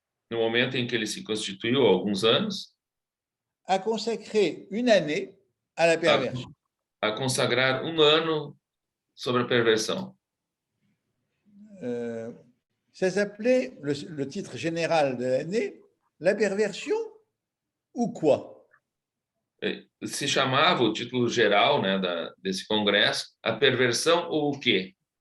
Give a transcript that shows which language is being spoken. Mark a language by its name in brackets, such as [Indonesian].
[Portuguese] no momento em que ele se constituiu, há alguns anos, [French] à consacrer une année à la perversion. [Portuguese] a consagrar ano sobre a perversão. [French] Ça s'appelait, le titre général de l'année, La perversion ou quoi? [Portuguese] Se chamava, o título geral, né, desse congresso, a perversão ou o quê?